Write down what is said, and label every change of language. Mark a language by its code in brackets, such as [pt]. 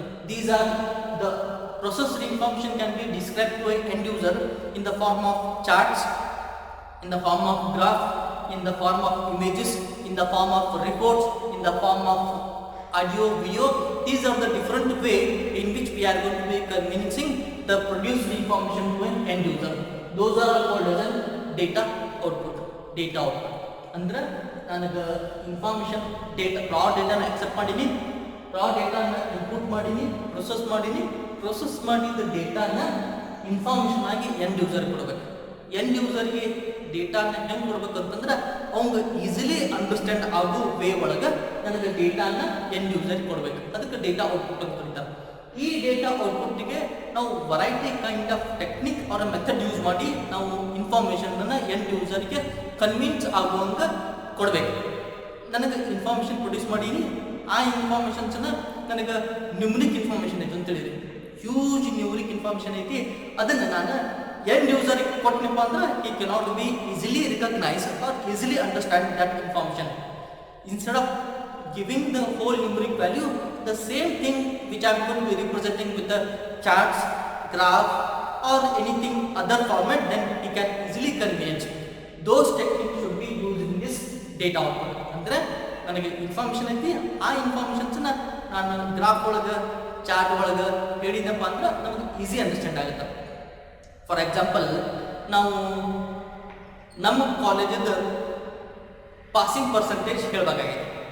[en] These are the processed information can be described to an end user in the form of charts, in the form of graph, in the form of images, in the form of reports, in the form of audio, video. These are the different way in which we are going to be convincing the produced information to an end user. Those are called as data output. Data output [kn] ಅಂದ್ರೆ ನನಗೆ information data ರಾ ಡೇಟಾನ accept ಮಾಡೀನಿ, ರಾ ಡೇಟಾನ input ಮಾಡೀನಿ, process ಮಾಡಿದ ಡೇಟಾನ information ಆಗಿ end ಯೂಸರ್ಗೆ ಕೊಡಬೇಕು. End ಯೂಸರ್ಗೆ ಡೇಟಾನ ಹೆಂಗೆ ಕೊಡ್ಬೇಕು ಅಂತಂದ್ರೆ ಅವ್ಗೆ ಈಸಿಲಿ ಅಂಡರ್ಸ್ಟ್ಯಾಂಡ್ ಆಗೋ ವೇ ಒಳಗೆ ನನಗೆ ಡೇಟಾನ ಎಂಡ್ ಯೂಸರ್ಗೆ ಕೊಡಬೇಕು. ಅದಕ್ಕೆ ಡೇಟಾ ಔಟ್ಪುಟ್ ಅಂತ ಕರೀತಾರೆ. ಈ ಡೇಟಾ ಔಟ್ಪುಟ್ಗೆ ನಾವು [en] variety kind of [kn] ಟೆಕ್ನಿಕ್ ಅವರ ಮೆಥಡ್ ಯೂಸ್ ಮಾಡಿ ನಾವು ಇನ್ಫಾರ್ಮೇಷನ್ನ ಎಂಡ್ ಯೂಸರ್ಗೆ ಕನ್ವಿನ್ಸ್ ಆಗುವಂಗೆ ಕೊಡಬೇಕು. ನನಗೆ ಇನ್ಫಾರ್ಮೇಷನ್ ಪ್ರೊಡ್ಯೂಸ್ ಮಾಡೀನಿ, ಆ ಇನ್ಫಾರ್ಮೇಷನ್ಸನ್ನ ನನಗೆ ನ್ಯೂಮರಿಕ್ ಇನ್ಫಾರ್ಮೇಷನ್ ಐತೆ ಅಂತ ಹೇಳಿದೆ, ಹ್ಯೂಜ್ ನ್ಯೂಮರಿಕ್ ಇನ್ಫಾರ್ಮೇಷನ್ ಐತಿ. ಅದನ್ನು ನಾನು ಎಂಡ್ ಯೂಸರ್ಗೆ ಕೊಟ್ಟನಪ್ಪ ಅಂದ್ರೆ [en] he cannot be easily recognize or easily understand that information. Instead of giving the whole numeric value, the same thing which I am going to be representing with the charts, graph or anything other format, then he can easily convey. Those techniques should be used in this data output. [kn] ಅಂದ್ರೆ ನನಗೆ information ಐತಿ, ಆ ಇನ್ಫಾರ್ಮೇಷನ್ಸ್ನ ನಾನು graph ಒಳಗೆ chart ಒಳಗೆ ಹೇಳಿದಪ್ಪ ಅಂದ್ರೆ ನಮಗೆ easy understand ಆಗುತ್ತೆ. [en] for example, [kn] ನಾವು ನಮ್ಮ ಕಾಲೇಜದ ಪಾಸಿಂಗ್ ಪರ್ಸೆಂಟೇಜ್ ಹೇಳಬೇಕಾಗಿದೆ.